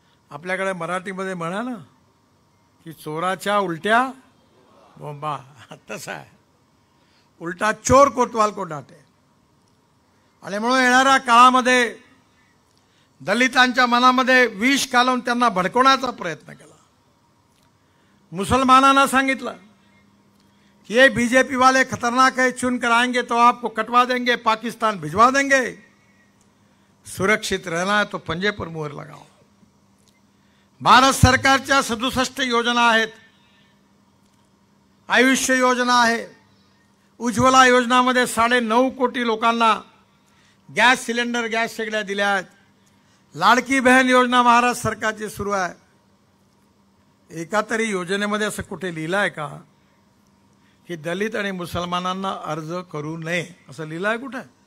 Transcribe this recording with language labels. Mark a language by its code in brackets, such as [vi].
[mr] आपल्याकडे मराठीमध्ये म्हणा ना की चोराच्या उलट्या बोंबा, तसा आहे. [hi] उलटा चोर कोतवाल को डाटे. [mr] आणि म्हणून येणाऱ्या काळामध्ये दलितांच्या मनामध्ये विष घालून त्यांना भडकवण्याचा प्रयत्न केला. मुसलमानांना सांगितलं कि [hi] ये बीजेपी वाले खतरनाक है, चुन कर आएंगे तो आपको कटवा देंगे, पाकिस्तान भिजवा देंगे, सुरक्षित रहना है तो पंजे पर मोहर लगाओ. [mr] भारत सरकारच्या 67 योजना आहेत. आयुष्य योजना आहे, उज्ज्वला योजनामध्ये 9.5 कोटी लोकांना गॅस सिलेंडर, गॅस शेगड्या दिल्या आहेत. लाडकी बहन योजना महाराष्ट्र सरकारची सुरू आहे. एका तरी योजनेमध्ये असं कुठे लिहिलं आहे का की दलित आणि मुसलमानांना अर्ज करू नये, असं लिहिलं आहे कुठे?